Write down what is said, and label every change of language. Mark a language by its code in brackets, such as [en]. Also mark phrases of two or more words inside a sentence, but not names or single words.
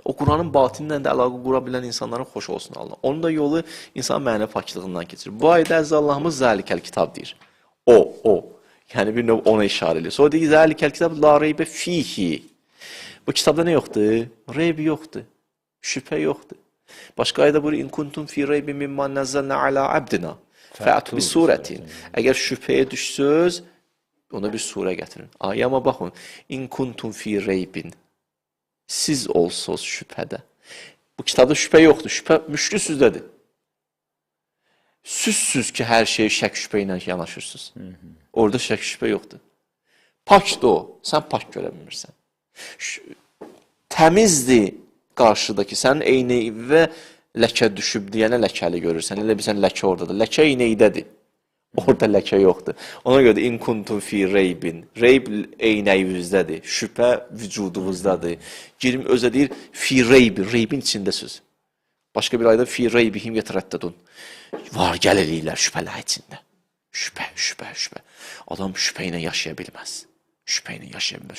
[az] O Quranın batinindən də əlaqə qura bilən insanların xoş olsun Allah. Onun da yolu insan mənəvi paklığından keçir. Bu ayədə Əzza Allahımız [ar] ذلك الكتاب [az] deyir. O. Yəni bir növ ona işarə edir. Sonra deyir [ar] ذلك الكتاب لا ريب فيه. [az] Bu kitabda nə yoxdur? Reyb yoxdur. Şübhə yoxdur. Başqa ayədə buyurur [ar] إن كنتم في ريب مما نزلنا على عبدنا فأتوا بسورة. [az] Əgər şübhəyə düşsüz, ona bir surə gətirin. Ayəmə baxın. [ar] إن كنتم في ريب. [az] Siz olsuz şübhədə. Bu kitabda şübhə yoxdur. Şübhə müşkül süzdədir. Süzsüz ki, hər şeyə şək şübhə ilə yanaşırsınız. Orada şək şübhə yoxdur. Pakdır o. Sən pak görə bilmirsən. Təmizdir qarşıdakı. Sənin eynəyivə ləkə düşüb deyənə ləkəli görürsən. Elə bilsən ləkə oradadır. Ləkə eynəydədir. Orada ləkə yoxdur. Ona görə də [ar] إن كنتم في ريب. [az] Reyb eynəyivizdədir. Şübhə vücudunuzdadır. Girim özə deyir [ar] في ريب. [az] Reybin içindəsiz. Başqa bir ayda [ar] في ريبهم يترددون. [az] Var gəl eləyirlər şübhələr içində. Şübhə, şübhə, şübhə. Adam şübhə ilə yaşaya bilməz. Şübhə ilə yaşaya bilməz.